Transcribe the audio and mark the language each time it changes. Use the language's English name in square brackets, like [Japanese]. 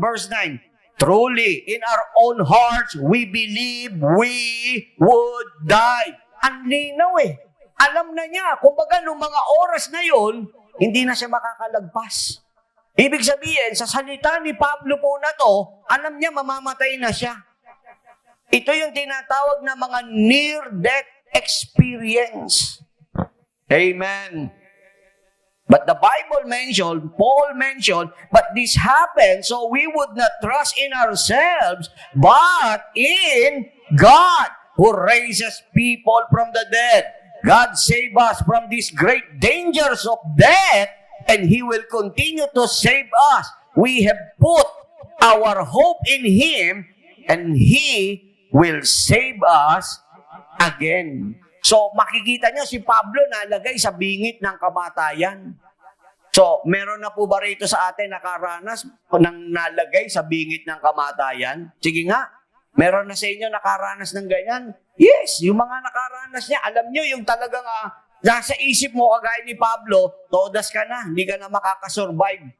[English] Verse 9, truly, in our own hearts, we believe we would die. [Filipino] Ang linaw Alam na niya, kumbaga nung mga oras na yon, hindi na siya makakalagpas. Ibig sabihin, sa salita ni Pablo po na to, alam niya mamamatay na siya. Ito yung tinatawag na mga near-death experience. Amen. [English] But the Bible mentioned, Paul mentioned, but this happened so we would not trust in ourselves, but in God, who raises people from the dead. God save us from these great dangers of death, and He will continue to save us. We have put our hope in Him, and He will save us again. [Filipino] So, makikita nyo si Pablo nalagay sa bingit ng kamatayan. So, meron na po ba rito sa atin nakaranas ng nalagay sa bingit ng kamatayan? Sige nga, meron na sa inyo nakaranas ng ganyan? Yes, yung mga nakaranas niya, alam nyo, yung talagang nasa isip mo, kagaya ni Pablo, todas ka na, hindi ka na makakasurvive.